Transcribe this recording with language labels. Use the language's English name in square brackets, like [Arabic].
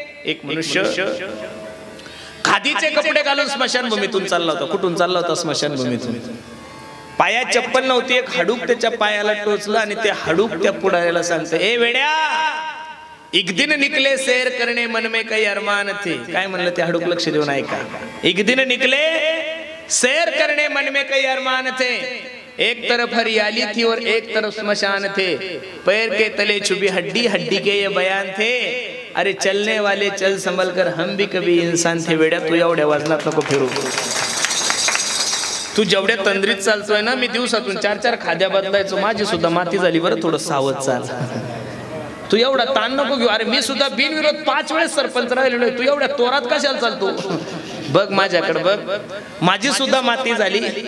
[Marathi] एक मनुष्य खादीचे कपडे घालून स्मशानभूमीतून चालला होता. कुठून चालला होता? स्मशानभूमीतून. पायात चप्पल नव्हती, एक हाडूक त्याच्या पायाला टोचलं आणि ते हाडूक त्या पुढाऱ्याला सांगतं, ए वेड्या, [Hindi] एक दिन निकले सैर करणे मन में काही अरमान थे. [Marathi] काय म्हणलं ते हाडूक? लक्ष देऊन ऐका. [Hindi] एक दिन निकले सैर करणे मन में काही अरमान थे, एक तरफ हरियाली थी और एक तरफ स्मशान थे, पैर के तले छुपी हड्डी, हड्डी के ये बयान थे, अरे चलने वाले चल संभल कर, हम भी कभी इंसान थे. [Marathi] वेड्या, तू एवढ्या वजनात नको फिरू. तू जेवढ्या तंद्रीत चालतोय ना, मी दिवसातून 4-4 खाद्या बदलायचो, माझी सुद्धा माती झाली बरं. थोडं सावध चाल. तू एवढा ताण नको घेऊ. अरे मी सुद्धा बिनविरोध 5 वेळेस सरपंच राहिलेलो. तू एवढ्या तोरात कशाला चालतो? बघ माझ्याकडे बघ, माझी सुद्धा माती झाली.